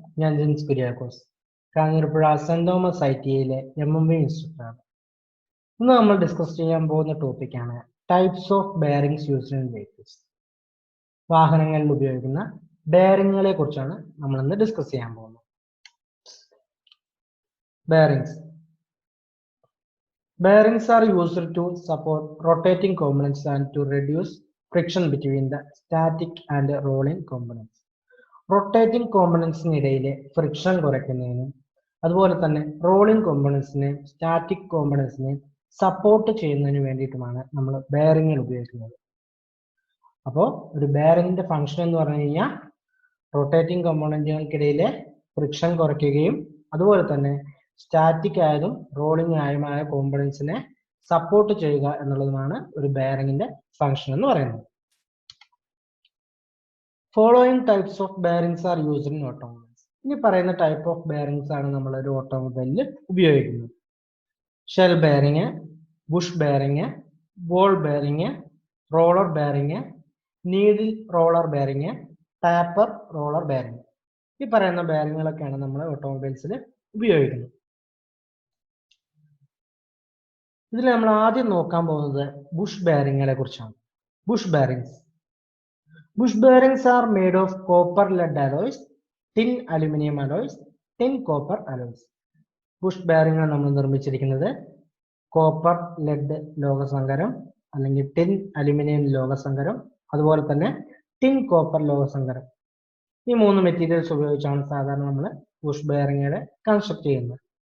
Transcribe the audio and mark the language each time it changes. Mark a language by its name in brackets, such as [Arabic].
[Malayalam] ഞാൻ Jins Kuriakose, Kanjirappuzha saint Thomas ITയിലെ MMB ഇൻസ്റ്റിറ്റ്യൂട്ടാണ്. ഇന്ന് നമ്മൾ ഡിസ്കസ് ചെയ്യാൻ പോകുന്ന ടോപ്പിക്കാണ് [English] Types of bearings used in vehicles. [Malayalam] വാഹനങ്ങളിൽ ഉപയോഗിക്കുന്ന ബെയറിങ്ങുകളെ കുറിച്ചാണ് നമ്മൾ ഇന്ന് ഡിസ്കസ് ചെയ്യാൻ പോകുന്നത്. [English] Bearings are used to support rotating components and to reduce friction between the static and rolling components. [Malayalam] Rotating കോമ്പണൻസിനിടയിലെ friction കുറയ്ക്കുന്നതിനും അതുപോലെ തന്നെ റോളിംഗ് കോമ്പണൻസിനെയും സ്റ്റാറ്റിക് കോമ്പണൻസിനെയും സപ്പോർട്ട് ചെയ്യുന്നതിന് വേണ്ടിയിട്ടുമാണ് നമ്മൾ ബെയറിങ്ങുകൾ ഉപയോഗിക്കുന്നത്. അപ്പോൾ ഒരു ബെയറിങ്ങിന്റെ ഫംഗ്ഷൻ എന്ന് പറഞ്ഞു കഴിഞ്ഞാൽ റൊട്ടേറ്റിംഗ് കോമ്പണന്റുകൾക്കിടയിലെ ഫ്രിക്ഷൻ കുറയ്ക്കുകയും അതുപോലെ തന്നെ സ്റ്റാറ്റിക് ആയതും റോളിംഗ് ആയതുമായ കോമ്പണൻസിനെ സപ്പോർട്ട് ചെയ്യുക എന്നുള്ളതുമാണ് ഒരു ബെയറിങ്ങിന്റെ ഫംഗ്ഷൻ എന്ന് പറയുന്നത്. [English] Following types of bearings are used in automobiles. [Malayalam] ഇനി പറയുന്ന ടൈപ്പ് ഓഫ് ബെയറിംഗ്സ് ആണ് നമ്മൾ ഒരു ഓട്ടോമൊബൈലിൽ ഉപയോഗിക്കുന്നത്. Shell bearing, Bush bearing, ball bearing, roller bearing, needle roller bearing, taper roller bearing. ഈ പറയുന്ന ബെയറിങ്ങുകളൊക്കെയാണ് നമ്മൾ ഓട്ടോമൊബൈൽസിൽ ഉപയോഗിക്കുന്നത്. ഇതിൽ നമ്മൾ ആദ്യം നോക്കാൻ പോകുന്നത് ബുഷ് ബെയറിങ്ങുകളെ കുറിച്ചാണ്. Bush bearings. [English] Bush bearings are made of copper lead alloys, tin aluminum alloys, tin copper alloys. [Malayalam] Bush bearing നമ്മൾ നിർമ്മിച്ചിരിക്കുന്നത് കോപ്പർ ലെഡ് ലോഹസങ്കരം അല്ലെങ്കിൽ ടിൻ അലുമിനിയം ലോഹസങ്കരം അതുപോലെ തന്നെ ടിൻ കോപ്പർ ലോഹസങ്കരം, ഈ മൂന്ന് മെറ്റീരിയൽസ് ഉപയോഗിച്ചാണ് സാധാരണ നമ്മൾ ബുഷ് ബെയറിംഗുകളെ കൺസ്ട്രക്ട് ചെയ്യുന്നത്.